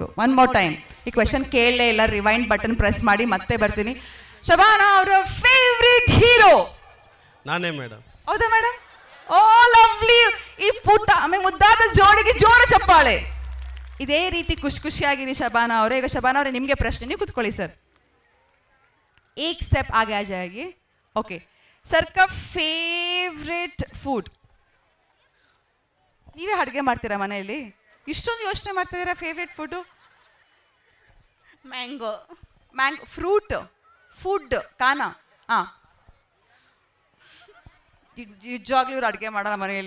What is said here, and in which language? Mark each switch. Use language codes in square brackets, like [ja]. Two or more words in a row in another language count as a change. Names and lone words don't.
[en] one more time. [kn] ಈ ಕ್ವೆಶನ್ ಕೇಳಲೇ ಇಲ್ಲ. [en] rewind button press [kn] ಮಾಡಿ ಮತ್ತೆ ಬರ್ತೀನಿ. ಶಬಾನಾ ಅವರ [en] favourite hero [kn] ನಾನೇ ಮೇಡಮ್. ಹೌದಾ ಮೇಡಮ್? [en] oh lovely. [kn] ಈ ಪುಟ್ಟ ಆಮೇಲೆ ಮುದ್ದಾದ ಜೋಡಿಗೆ ಜೋರ ಚಪ್ಪಾಳೆ. ಇದೇ ರೀತಿ ಖುಷಿಯಾಗಿರಿ ಶಬಾನಾ ಅವರೇ. ಈಗ ಶಬಾನಾ ಅವರೇ, ನಿಮಗೆ ಪ್ರಶ್ನೆ. ನೀವು ಕೂತ್ಕೊಳ್ಳಿ ಸರ್. [hi] एक स्टेप आगे आ जाएगी. ओके सर का [en] favourite food. [kn] ನೀವೇ ಅಡುಗೆ ಮಾಡ್ತೀರಾ ಮನೆಯಲ್ಲಿ? ಇಷ್ಟೊಂದು ಯೋಚನೆ ಮಾಡ್ತಿದ್ದೀರಾ [en] favourite food? [kn] मैंगो. ಫ್ರೂಟ್, ಫುಡ್, ಕಾನ. ಹಾಂ, ನಿಜವಾಗ್ಲೂ ಇವ್ರು ಅಡುಗೆ ಮಾಡೋಣ ಮನೆಯಲ್ಲಿ.